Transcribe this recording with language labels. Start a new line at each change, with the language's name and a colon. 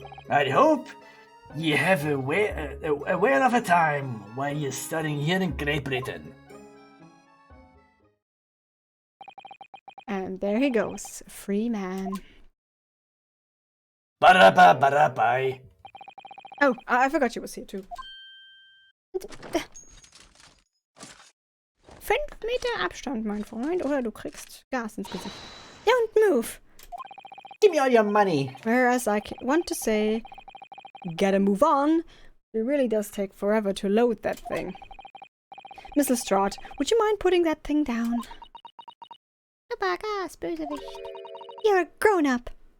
English: I hope you have a whale of a time while you're studying here in Great Britain. And there he goes. A free man. Ba-da-ba-ba-da-bye. Oh, I forgot she was here too.
German: 5 Meter Abstand, mein Freund, oder du kriegst Gas ins Gesicht.
English: Don't move. Give me all your money. Whereas I want to say, gotta move on. It really does take forever to load that thing. Miss Lestrade, would you mind putting that thing down?
German: Gas, Bösewicht.
English: You're a grown-up.